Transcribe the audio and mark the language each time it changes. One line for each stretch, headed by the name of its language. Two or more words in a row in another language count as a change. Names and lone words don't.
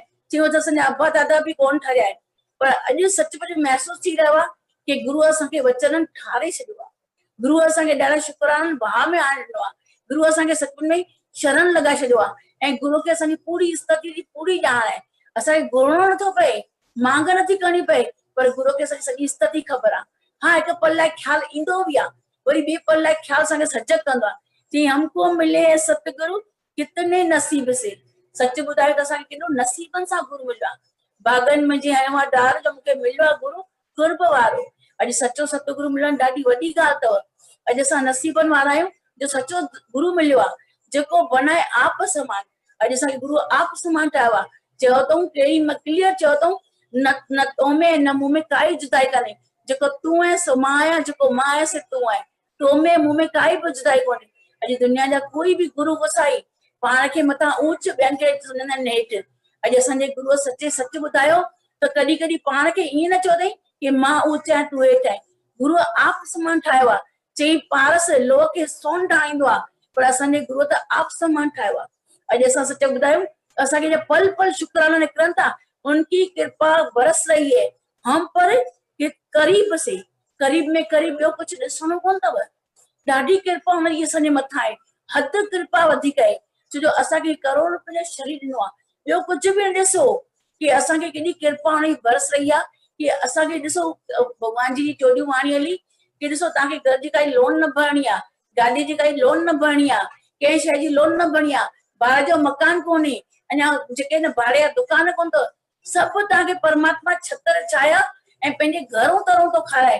Sindhi: चई त असांजा अबा दादा बि कोन ठरिया आहिनि, पर अॼु सचुपचु महसूस थी रहियो आहे कि गुरूअ असांखे वचननि ठारे छॾियो आहे, गुरूअ असांखे ॾाढा शुकराना भाव में आणे ॾिनो आहे, गुरूअ असांखे सच में शरण लॻाए छॾियो आहे ऐं गुरू खे असांजी पूरी स्थिति जी पूरी ॼाण आहे। असांखे घुरणो नथो पए, मांग नथी करणी पए, पर गुरू खे असांजी सॼी स्थिति ख़बर आहे। हा, हिकु पल लाइ ख़्यालु ईंदो बि आहे, वरी ॿिए पल लाइ ख़्यालु असांखे सजग कंदो आहे।
Hindi: चई हमको मिले सतगुरु कितने नसीब से।
Sindhi: सच ॿुधायो त असांखे केॾो नसीबनि सां गुरू मिलियो आहे। बाग़नि में जीअं हयो आहे डार जो मूंखे मिलियो आहे गुरू कुर्ब वारो। अॼु सचो सतगुरु मिलणु ॾाढी वॾी ॻाल्हि अथव। अॼु असां नसीबनि वारा आहियूं जो सचो गुरू मिलियो आहे, जेको बनाए आप समान। अॼु असांखे गुरू आप समान ठाहियो आहे। चयो अथऊं कहिड़ी क्लियर चयो अथऊं, न तो में न मूं में काई जुदाई कान्हे, जेको तूं आहे सो मां आहियां, जेको मां आहियां सो तूं आहे, तो में मूं में काई बि जुदाई कोन्हे। अॼु दुनिया जा कोई बि गुरू वसाई पाण खे मथां ऊच ॿियनि खे सुञाणनि हेठि। अॼु असांजे गुरूअ सचे सच ॿुधायो त कॾहिं कॾहिं पाण खे ईअं न चयो अथई कि मां ऊच आहियां तूं हेठि आहीं। गुरूअ आप समान ठाहियो आहे। चई पारस लोह खे सोन ठाहींदो आहे, पर असांजे गुरूअ त आप समान ठाहियो आहे। अॼु असां सच ॿुधायूं असांखे पल पल शुकराना निकिरनि था,
Hindi: उनकी कृपा बरस रही है हम पर करीब से।
Sindhi: करीब में करीब ॿियो कुझु ॾिसणो कोन अथव। ॾाढी कृपा हुनजी असांजे मथां आहे, हद कृपा वधीक आहे, छो जो असांखे करोड़ रुपए जो शरीर ॾिनो आहे। ॿियो कुझु बि न ॾिसो कि असांखे केॾी कृपा हुनजी बरस रही आहे कि असांखे ॾिसो भॻवान जी चोॾियूं वाणी हली कि ॾिसो तव्हांखे घर जी काई लोन न भरणी आहे, गाॾी जी काई लोन न भरणी आहे, कंहिं शइ जी लोन न भरणी आहे, भाड़े जो मकान कोन्हे, अञा जेके न भाड़े जा दुकान कोन अथव, सभु तव्हांखे परमात्मा छतर छाया ऐं पंहिंजे घरों तरों थो खाराए।